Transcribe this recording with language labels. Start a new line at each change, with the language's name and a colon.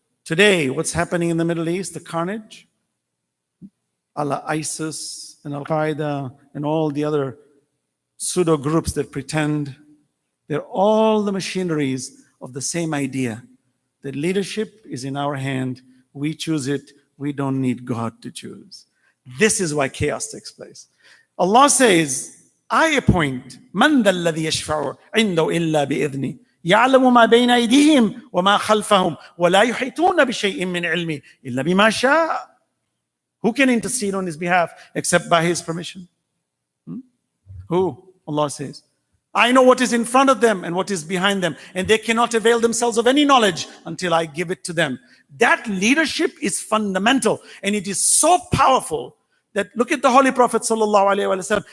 English: Today, what's happening in the Middle East, the carnage, ISIS and Al-Qaeda and all the other pseudo groups that pretend, they're all the machineries of the same idea. That leadership is in our hand. We choose it. We don't need God to choose. This is why chaos takes place. Allah says, I appoint
Arabic: من ذا الذي يشفع عنده إلا بإذنه يعلم ما بين أيديهم وما خلفهم ولا يحيطون بشيء من علمه إلا بما شاء.
English: Who can intercede on his behalf except by his permission? Who? Allah says, I know what is in front of them and what is behind them, and they cannot avail themselves of any knowledge until I give it to them. That leadership is fundamental, and it is so powerful that look at the Holy Prophet sallallahu alaihi wasallam.